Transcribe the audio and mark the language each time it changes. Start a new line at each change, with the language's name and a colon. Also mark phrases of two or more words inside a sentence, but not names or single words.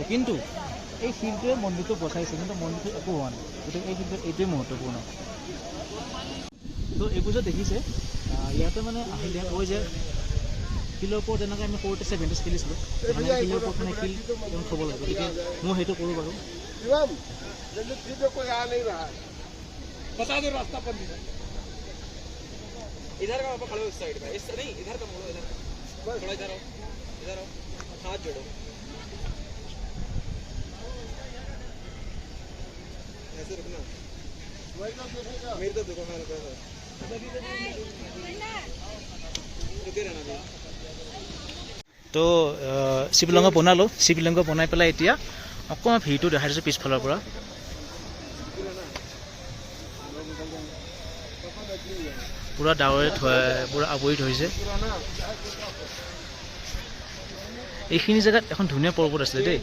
Assamese: কিন্তু এই শিলটোৱে মন্দিৰটো বচাইছে, কিন্তু মন্দিৰটো একো হোৱা নাই। গতিকে এই শিলটো এইটোৱে মহত্বপূৰ্ণ। তো এইবোৰ যে দেখিছে, ইয়াতে মানে আহিলে কয় যে শিলৰ ওপৰত যেনেকৈ আমি সৰুতে চেভেণ্টিজ খেলিছিলোঁ, মানে শিলৰ ওপৰত মানে শিল থ'ব লাগে। গতিকে মই সেইটো কৰোঁ বাৰু।
Hindi: इधर का खड़े हो, इस साइड में, इस नहीं इधर का मोड़ो, इधर थोड़ा इधर आओ, हाथ जोड़ो, ऐसे रखना। मेरे तो देखो मैं रुका था, रुके रहना भी।
Assamese: তো শিৱলিংগ বনালোঁ। শিৱলিংগ বনাই পেলাই এতিয়া অকণমান ভিৰটো দেখাই দিছোঁ পিছফালৰ পৰা। পুৰা ডাৱৰে পুৰা আৱৰি ধৰিছে। এইখিনি জেগাত এখন ধুনীয়া পৰ্বত আছিলে দেই।